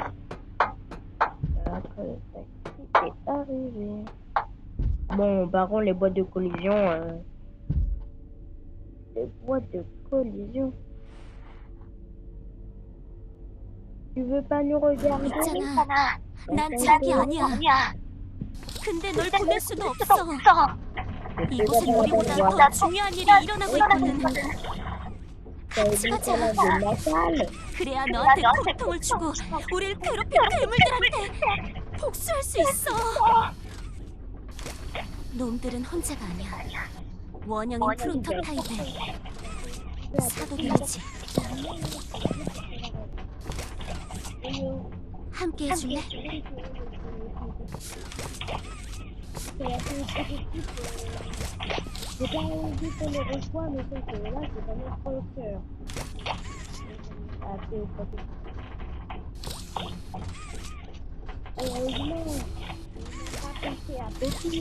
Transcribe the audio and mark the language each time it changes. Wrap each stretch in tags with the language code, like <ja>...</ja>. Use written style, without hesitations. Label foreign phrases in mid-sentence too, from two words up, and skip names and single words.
<fr>Notre taxi est arrivé. Bon, par contre, les boîtes de collision. Les boîtes de collision. Tu veux pas nous regarder?</fr> <ko>있잖아. 난 자기 아니야. 근데 널 보낼 수도 없어. 이곳은 우리보다 더 중요한 일이 일어나고 있거든. 같이 가자. 그래야 너한테 고통을 주고 우릴 괴롭힌 괴물들한테 복수할 수 있어. 놈들은 혼자가 아니야. 원형인 프로토타입의 사도들이지. 함께 해줄래?</ko> <fr>J'ai pas envie qu'on les reçoive, mais c'est que là, c'est pas notre cœur. Heureusement, on n'a pas pensé à Poppy.</fr>